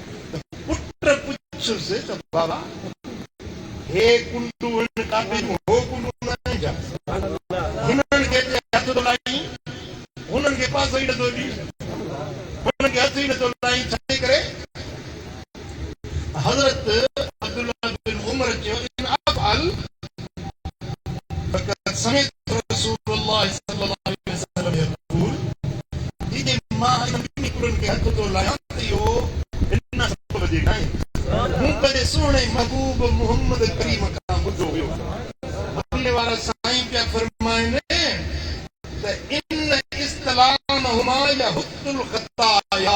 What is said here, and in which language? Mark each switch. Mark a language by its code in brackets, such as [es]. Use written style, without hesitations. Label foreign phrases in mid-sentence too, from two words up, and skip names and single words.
[sd] पुट पुछुसि त बाबा हे कुंडूं आहिनि काफ़ी, हो कुंडूं न आहिनि छा? हिननि खे हथ थो लाई, हुननि खे पासो ई नथो ॾी, हुननि खे हथ ई नथो लाई। छा करे? हज़रत अब्दुल्ला बिन उमर चयो [ar] إن أفعل فقد سمعت رسول الله صلى الله عليه وسلم يقول. [sd] जी मां इन कुंडनि खे हथ थो लायां त इहो हिन सबब जे न आहे, मूं पंहिंजे सुहिणे महबूब मुहम्मद करीम खां ॿुधो हुयो। मदीने वारा साईं पिया फरमाइनि त [ar] إن استلامهما يحط الخطايا.